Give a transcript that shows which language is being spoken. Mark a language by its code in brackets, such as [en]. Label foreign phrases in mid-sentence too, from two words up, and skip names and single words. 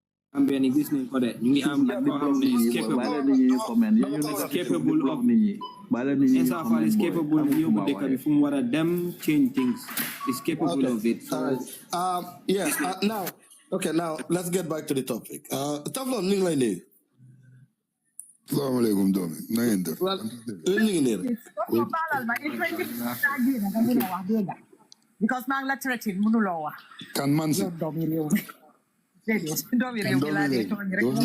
[wo] Gambia ni gis nañ ko de ñu ngi am ko xam ne [en] is capable of Essa Fall is capable of [wo] yóbbu dëkk bi fu mu war a dem [en] change things is capable of it. Now let's get back to the topic. [wo] Taflon ñu ngi lay nuyu. Assalamualaikum doom na ngeen def. ñu ngi nii rek. Because maa ngi la traité mënuloo wax. Kan man si. Doomi réew mi. Doomi réew mi laa dee tooñ rek.